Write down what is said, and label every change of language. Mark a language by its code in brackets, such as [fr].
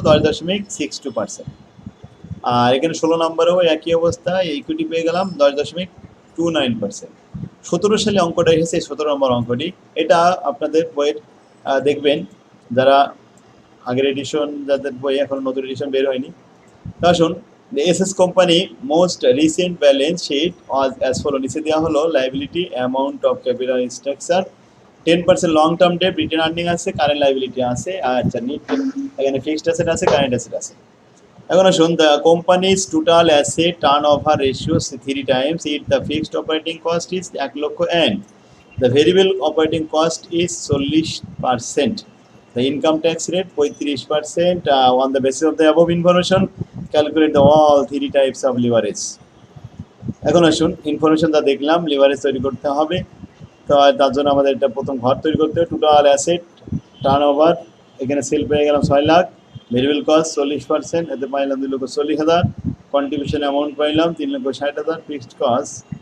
[bn] 10.62%। আর এখানে 16 নম্বরেও একই অবস্থা, ইকুইটি পেয়ে গেলাম 10.29%। 17 সালে অঙ্কটা এসেছে, 17 নম্বর অঙ্কটি। এটা আপনাদের বইয়ের দেখবেন, যারা আগের এডিশন, যাদের বই এখন নতুন এডিশন বের হয়নি। তা আসুন, [en] The SS company most recent balance sheet was as follow. [bn] নিচে দেওয়া হলো liability, amount of capital structure, 10% long term debt, return earning আছে, current liability আছে, আচ্ছা নিট এখানে fixed asset আছে, current asset আছে। এখন আসুন, [en] the company's total asset turnover ratio 3 times if the fixed operating cost is 1 lakh and the variable operating cost is 40%. The income tax rate 35%. On the basis of the above information, calculate the all 3 types of leverage. [bn] এখন আসুন, ইনফরমেশনটা দেখলাম, leverage তৈরি করতে হবে। তো তার জন্য আমাদের এটা প্রথম ঘর তৈরি করতে হবে। টোটাল অ্যাসেট টার্নওভার, এখানে সেল পেয়ে গেলাম 6 লাখ, ভেরিয়েবল কস্ট 40%, এতে পাইলাম 2,40,000, কন্ট্রিবিউশন অ্যামাউন্ট পাইলাম 3,60,000, ফিক্সড কস্ট